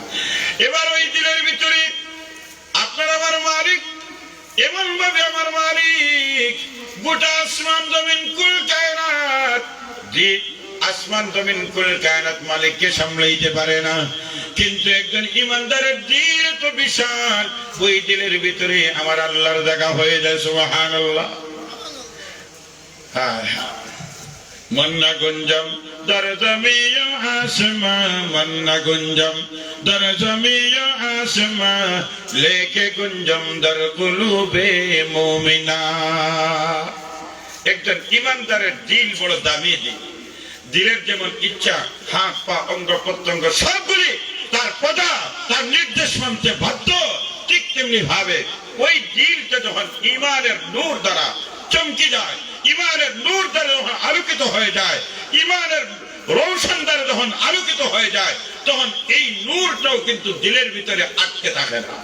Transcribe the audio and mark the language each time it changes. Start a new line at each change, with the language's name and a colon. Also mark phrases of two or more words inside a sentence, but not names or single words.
Bangla: এবার ওই দিলের ভিতরে আপনার আমার মালিক, এমন ভাবে আমার মালিক গোটা আসমান জমিন কুল কায়নাত, যে আসমান জমিন কুল কায়নাত মালিককে সামলাইতে পারে না, কিন্তু একজন ইমানদারের দিল তো বিশাল, ওই দিলের ভিতরে আমার আল্লাহর জায়গা হয়ে যায়। সুবহানাল্লাহ।
Persian: من نگنجم در زمین و آسمان، من نگنجم در زمین و آسمان، لیک گنجم در قلوب مؤمنان.
Bangla: একজন ইমানদারের দিল বড় দামি দিল। দিলের যেমন ইচ্ছা, হাত পা অঙ্গ প্রত্যঙ্গ সবগুলি তার প্রজা, তার নির্দেশ মানতে বাধ্য, ঠিক তেমনি ভাবে ওই দিলটা যখন ইমানের নূর দ্বারা চমকে যায়, ইমানের নূর দ্বারা যখন আলোকিত হয়ে যায়, ইমানের রৌশন দ্বারা যখন আলোকিত হয়ে যায়, তখন এই নূরটাও কিন্তু দিলের ভিতরে আটকে থাকে না।